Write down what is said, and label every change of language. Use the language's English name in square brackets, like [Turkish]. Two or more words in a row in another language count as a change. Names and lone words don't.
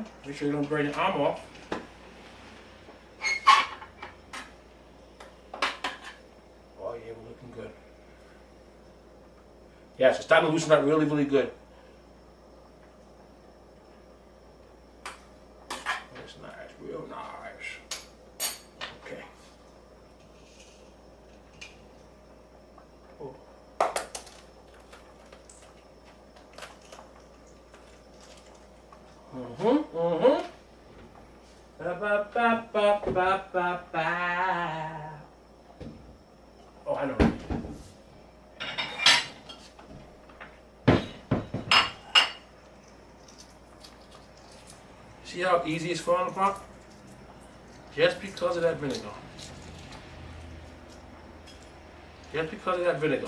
[English] Make sure you don't burn your arm off. Oh yeah, we're looking good. Yeah, so starting to loosen up really, really good. That's nice, real nice. Okay. Oh. Ba, ba, ba, ba, ba, ba. Oh, I know. See how easy it's falling apart? Just because of that vinegar. Just because of that vinegar.